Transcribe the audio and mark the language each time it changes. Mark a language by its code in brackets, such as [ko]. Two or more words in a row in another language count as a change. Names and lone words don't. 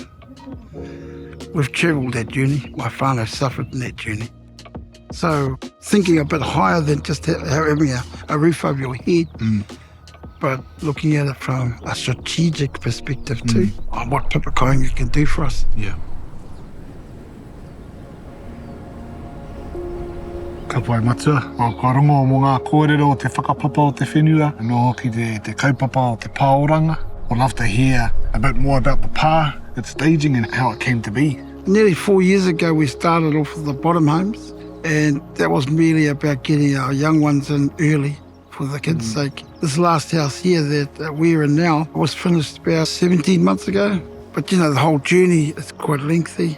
[en] We've travelled that journey. My whānau suffered in that journey. So thinking a bit higher than just having a roof over your head, but looking at it from a strategic perspective too, on what [mi] papakāinga [en] can do for us. Yeah. [mi] Ka pai matua, o ka rongo mo ngā kōrero o te whakapapa o te whenua, no hoki te kaupapa o te Pā Oranga. [en] I'd love to hear a bit more about the pā, its staging and how it came to be. Nearly 4 years ago we started off with the bottom homes, and that was merely about getting our young ones in early for the kids' sake. This last house here that we're in now was finished about 17 months ago, but the whole journey is quite lengthy.